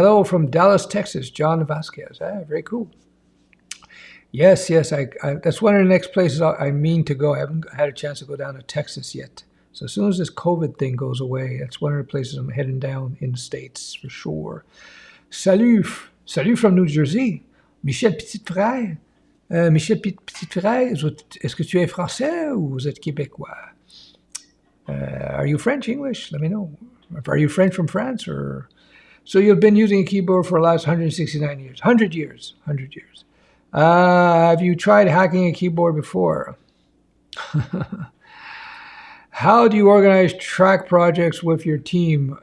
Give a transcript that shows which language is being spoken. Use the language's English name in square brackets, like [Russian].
[English] Hello from Dallas, Texas, John Vasquez. Very cool. Yes, I that's one of the next places I mean to go. I haven't had a chance to go down to Texas yet. So as soon as this COVID thing goes away, that's one of the places I'm heading down in the States for sure. [French] Salut [English] from New Jersey. Michel Petit-Frère. [French] Michel Petit-Frère, est-ce que tu es français ou vous êtes québécois? [English] Are you French, English? Let me know. Are you French from France? So you've been using a keyboard for the last 169 years. 100 years. Have you tried hacking a keyboard before? How do you organize track projects with your team?